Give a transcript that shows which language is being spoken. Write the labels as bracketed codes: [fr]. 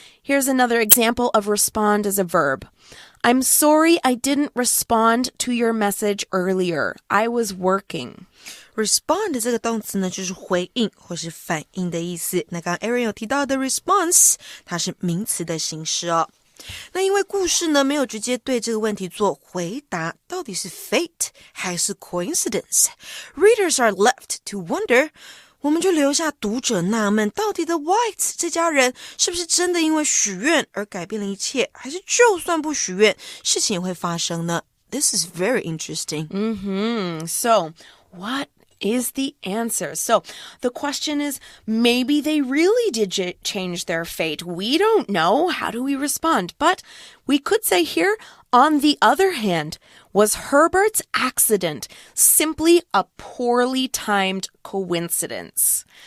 [en] Here's another example of respond as a verb. I'm sorry I didn't respond to your message earlier. I was working. [zh] Respond 这个动词呢，就是回应或是反应的意思。那刚刚 Aaron 有提到的 response， 它是名词的形式哦。那因为故事呢没有直接对这个问题做回答，到底是 fate 还是 coincidence？ [en] Readers are left to wonder。 [zh] 我们就留下读者纳闷，到底 The Whites 这家人是不是真的因为许愿而改变了一切，还是就算不许愿，事情也会发生呢？ [en] This is very interesting. So, what is the answer? So, the question is, maybe they really did change their fate. We don't know. How do we respond? But we could say here, on the other hand, was Herbert's accident simply a poorly timed coincidence?